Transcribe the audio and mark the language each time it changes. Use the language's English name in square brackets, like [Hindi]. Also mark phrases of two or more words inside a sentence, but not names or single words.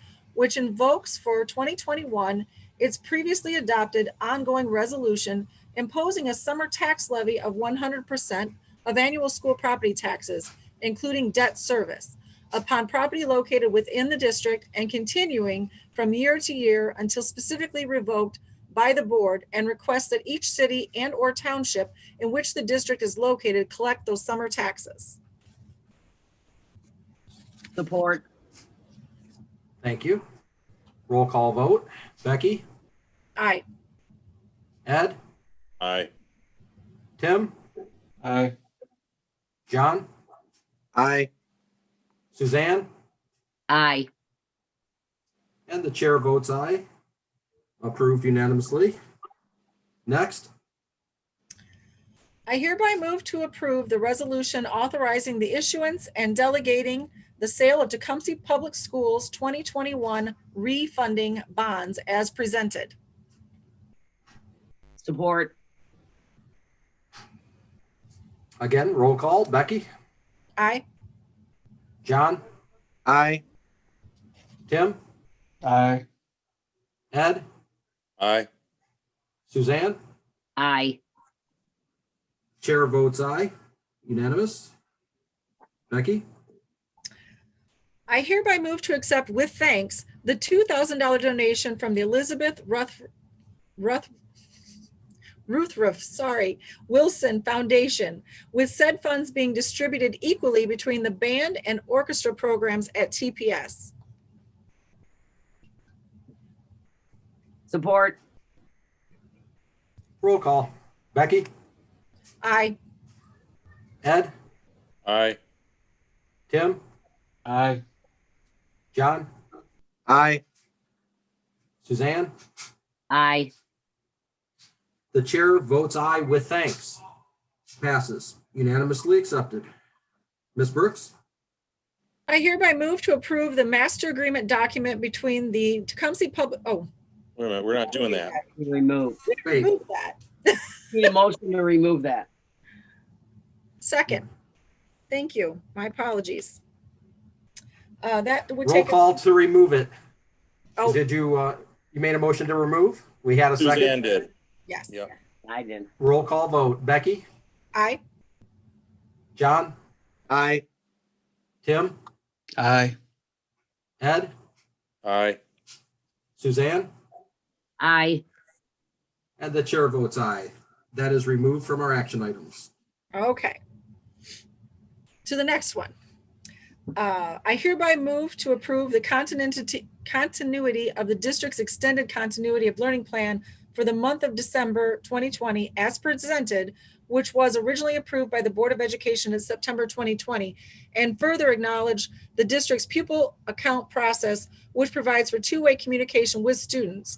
[English] which invokes for 2021 its previously adopted ongoing resolution imposing a summer tax levy of 100% of annual school property taxes, including debt service, upon property located within the district and continuing from year to year until specifically revoked by the board, and requests that each city and or township in which the district is located collect those summer taxes. Support. Thank you. Roll call vote. Becky? Aye. Ed? Aye. Tim? Aye. John? Aye. Suzanne? Aye. And the chair votes aye. Approved unanimously. Next. I hereby move to approve the resolution authorizing the issuance and delegating the sale of Tecumseh Public Schools 2021 refunding bonds as presented. Support. Again, roll call. Becky? Aye. John? Aye. Tim? Aye. Ed? Aye. Suzanne? Aye. Chair votes aye. Unanimous. Becky? I hereby move to accept with thanks the $2,000 donation from the Elizabeth Wilson Foundation, with said funds being distributed equally between the band and orchestra programs at TPS. Support. Roll call. Becky? Aye. Ed? Aye. Tim? Aye. John? Aye. Suzanne? Aye. The chair votes aye with thanks. Passes. Unanimously accepted. Ms. Brooks? I hereby move to approve the master agreement document between the Tecumseh Public, Wait a minute, we're not doing that. Remove. Wait. remove that. Need a motion to remove that. Second. Thank you. My apologies. That would Roll take. call to remove it. Oh. Did you, you made a motion to remove? We had a second? Suzanne did. Yes. Yep. I did. Roll call vote. Becky? Aye. John? Aye. Tim? Aye. Ed? Aye. Suzanne? Aye. And the chair votes aye. That is removed from our action items. Okay. To the next one. I hereby move to approve the continuity of the district's extended continuity of learning plan for the month of December 2020 as presented, which was originally approved by the Board of Education in September 2020, and further acknowledge the district's pupil account process, which provides for two-way communication with students.